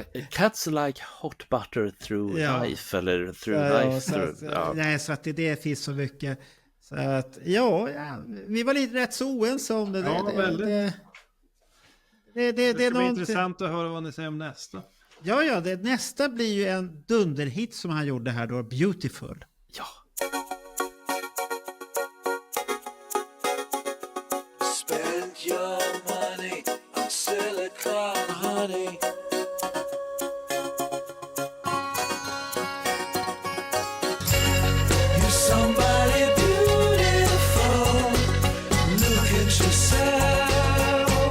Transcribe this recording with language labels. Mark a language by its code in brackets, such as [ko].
[en] Cuts like hot butter through life, [sv] eller [en] through life. [sv] Nej, så att det finns så mycket. Så att, vi var lite rätt så oense om det. Ja, väldigt. Det ska bli intressant att höra vad ni säger om nästa. Ja, nästa blir ju en dunderhit som han gjorde här då, Beautiful. Ja. [en] Spend your money on silicone, honey. You're somebody beautiful. Look at yourself.